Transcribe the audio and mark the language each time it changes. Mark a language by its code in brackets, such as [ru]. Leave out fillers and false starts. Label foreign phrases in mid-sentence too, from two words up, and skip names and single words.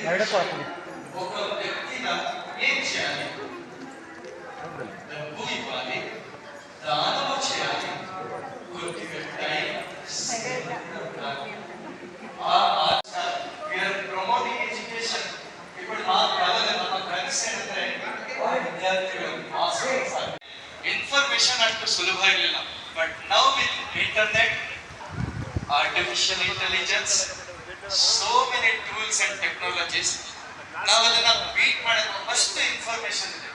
[te] ఒక వ్యక్తిన ఏం చేయాలి? డబ్బు ఇవ్వాలి, దానము చేయాలి, కొద్దిగా టైం [en] promoting education. [te] ఇప్పుడు మా కళలు [kn] ನಮ್ಮ ಫ್ರೆಂಡ್ಸ್ ಏನಂದ್ರೆ ವಿದ್ಯಾರ್ಥಿಗಳು ಇನ್ಫಾರ್ಮೇಶನ್ ಅಷ್ಟು ಸುಲಭ ಇರಲಿಲ್ಲ. [en] But now with internet, artificial intelligence, so many tools and technologies, [kn] ನಾವು ಅದನ್ನ ಬೀಟ್ ಮಾಡೋದು [en] first information [kn] ಇದೆ.